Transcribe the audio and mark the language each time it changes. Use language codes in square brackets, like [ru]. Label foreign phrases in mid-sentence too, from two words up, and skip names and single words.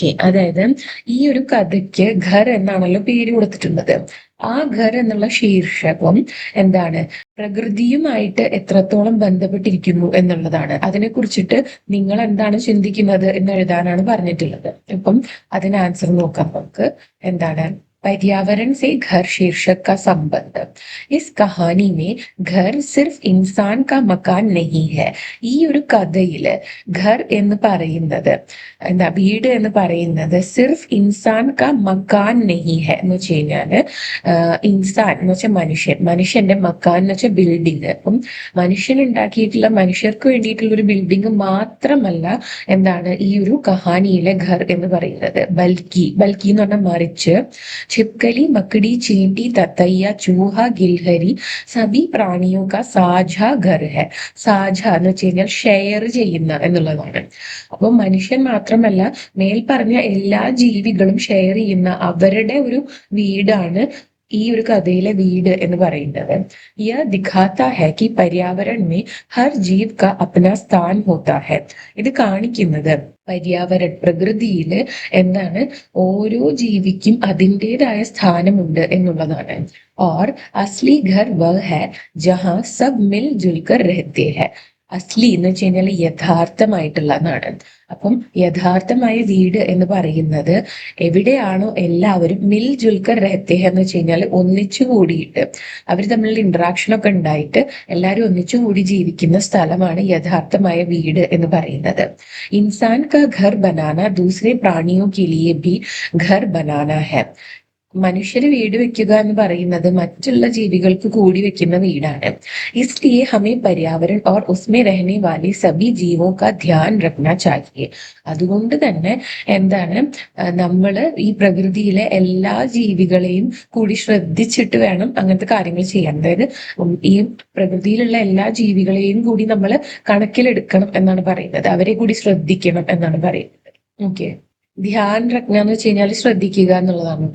[ml] അതായത് ഈ ഒരു കഥയ്ക്ക് ഘർ എന്നാണല്ലോ പേര് കൊടുത്തിട്ടുള്ളത്. ആ ഘർ എന്നുള്ള ശീർഷകം എന്താണ്, പ്രകൃതിയുമായിട്ട് എത്രത്തോളം ബന്ധപ്പെട്ടിരിക്കുന്നു എന്നുള്ളതാണ്. അതിനെ കുറിച്ചിട്ട് നിങ്ങൾ എന്താണ് ചിന്തിക്കുന്നത് എന്ന് എഴുതാനാണ് പറഞ്ഞിട്ടുള്ളത്. ഇപ്പം അതിന് ആൻസർ നോക്കാം നമുക്ക്. എന്താണ്, [hi] पर्यावरण से घर शीर्षक का संबंध। इस कहानी में घर सिर्फ इंसान का मकान नहीं है. [ml] ഈ ഒരു കഥയില് ഘർ എന്ന് പറയുന്നത്, എന്താ, വീട് എന്ന് പറയുന്നത് [hi] सिर्फ इंसान का मकान नहीं है [ml] എന്ന് വെച്ച് കഴിഞ്ഞാല്, ഇൻസാൻ എന്ന് വെച്ചാൽ മനുഷ്യൻ, മനുഷ്യന്റെ മക്കാൻ എന്ന് വെച്ചാൽ ബിൽഡിങ്. അപ്പം മനുഷ്യൻ ഉണ്ടാക്കിയിട്ടുള്ള, മനുഷ്യർക്ക് വേണ്ടിയിട്ടുള്ള ഒരു ബിൽഡിംഗ് മാത്രമല്ല എന്താണ് ഈ ഒരു കഹാനിയിലെ ഘർ എന്ന് പറയുന്നത്. ബൽക്കി, ബൽക്കി എന്ന് പറഞ്ഞാൽ മറിച്ച്, [hi] छिपकली मकड़ी चींटी ततैया चूहा गिलहरी सभी प्राणियों का साझा घर है. [ml] സാझ എന്ന് വെച്ച് കഴിഞ്ഞാൽ ഷെയർ ചെയ്യുന്ന എന്നുള്ളതാണ്. അപ്പൊ മനുഷ്യൻ മാത്രമല്ല, മേൽ പറഞ്ഞ എല്ലാ ജീവികളും ഷെയർ ചെയ്യുന്ന അവരുടെ ഒരു വീടാണ് ഈ ഒരു കഥയിലെ വീട് എന്ന് പറയുന്നത്. [hi] यह दिखाता है कि पर्यावरण में हर जीव का अपना स्थान होता है. [ml] ഇത് കാണിക്കുന്നത് പര്യാവരൺ, പ്രകൃതിയില് എന്താണ്, ഓരോ ജീവിക്കും അതിൻ്റെതായ സ്ഥാനമുണ്ട് എന്നുള്ളതാണ്. [hi] और असली घर वह है जहां सब मिलजुल कर रहते हैं. [ml] അസ്ലി എന്ന് വെച്ച് കഴിഞ്ഞാൽ യഥാർത്ഥമായിട്ടുള്ള എന്നാണ്. അപ്പം യഥാർത്ഥമായ വീട് എന്ന് പറയുന്നത് എവിടെയാണോ എല്ലാവരും [hi] मिल जुलकर रहते [ml] എന്ന് വെച്ച് കഴിഞ്ഞാൽ ഒന്നിച്ചു കൂടിയിട്ട് അവർ തമ്മിലുള്ള ഇന്ററാക്ഷൻ ഒക്കെ ഉണ്ടായിട്ട് എല്ലാവരും ഒന്നിച്ചു കൂടി ജീവിക്കുന്ന സ്ഥലമാണ് യഥാർത്ഥമായ വീട് എന്ന് പറയുന്നത്. [hi] इंसान का घर बनाना दूसरे प्राणियों के लिए भी घर बनाना है. [ml] മനുഷ്യര് വീട് വെക്കുക എന്ന് പറയുന്നത് മറ്റുള്ള ജീവികൾക്ക് കൂടി വെക്കുന്ന വീടാണ്. [hi] इसलिए हमें पर्यावरण और उसमें रहने वाले सभी जीवों का ध्यान रखना चाहिए. [ml] അതുകൊണ്ട് തന്നെ എന്താണ്, നമ്മൾ ഈ പ്രകൃതിയിലെ എല്ലാ ജീവികളെയും കൂടി ശ്രദ്ധിച്ചിട്ട് വേണം അങ്ങനത്തെ കാര്യങ്ങൾ ചെയ്യാൻ. അതായത് ഈ പ്രകൃതിയിലുള്ള എല്ലാ ജീവികളെയും കൂടി നമ്മൾ കണക്കിലെടുക്കണം എന്നാണ് പറയുന്നത്. അവരെ കൂടി ശ്രദ്ധിക്കണം എന്നാണ് പറയുന്നത്. ഓക്കെ, [hi] ध्यान रखना [ml] എന്ന് വെച്ച് കഴിഞ്ഞാൽ ശ്രദ്ധിക്കുക എന്നുള്ളതാണ് കേട്ടോ.